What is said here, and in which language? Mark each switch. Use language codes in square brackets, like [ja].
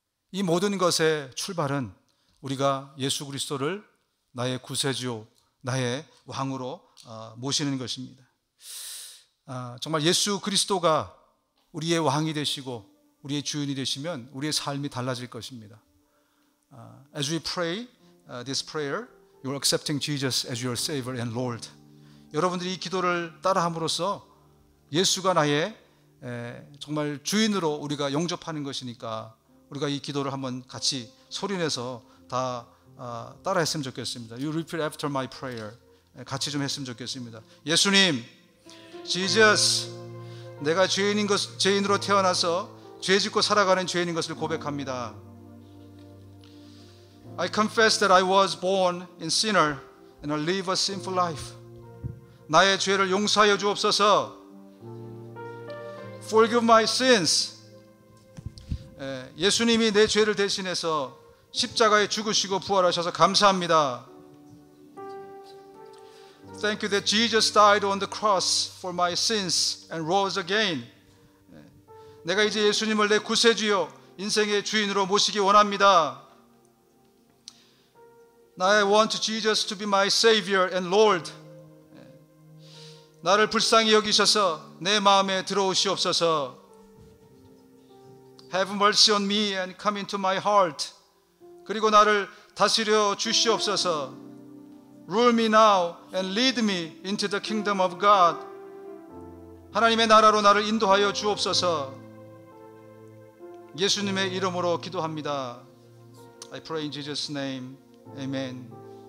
[ko] 이 모든 것의 출발은 우리가 예수 그리스도를 나의 구세주, 나의 왕으로 모시는 것입니다. 정말 예수 그리스도가 우리의 왕이 되시고 우리의 주인이 되시면 우리의 삶이 달라질 것입니다. [en] As we pray this prayer, you are accepting Jesus as your Savior and Lord. [ko] 여러분들이 이 기도를 따라함으로써 예수가 나의 정말 주인으로 우리가 영접하는 것이니까 우리가 이 기도를 한번 같이 소리내서 다 따라했으면 좋겠습니다. [en] You repeat after my prayer. [ko] 같이 좀 했으면 좋겠습니다. 예수님, Jesus, 내가 죄인으로 태어나서 죄짓고 살아가는 죄인인 것을 고백합니다. [en] I confess that I was born in sinner and I live a sinful life. [ko] 나의 죄를 용서하여 주옵소서. [en] Forgive my sins. [ko] 예수님이 내 죄를 대신해서 십자가에 죽으시고 부활하셔서 감사합니다. [en] Thank you that Jesus died on the cross for my sins and rose again. [ko] 내가 이제 예수님을 내 구세주요 인생의 주인으로 모시기 원합니다. [en] I want Jesus to be my Savior and Lord. [ko] 나를 불쌍히 여기셔서 내 마음에 들어오시옵소서. [en] Have mercy on me and come into my heart. [ko] 그리고 나를 다스려 주시옵소서. [en] Rule me now and lead me into the kingdom of God. [ko] 하나님의 나라로 나를 인도하여 주옵소서. 예수님의 이름으로 기도합니다. [en] I pray in Jesus' name. Amen.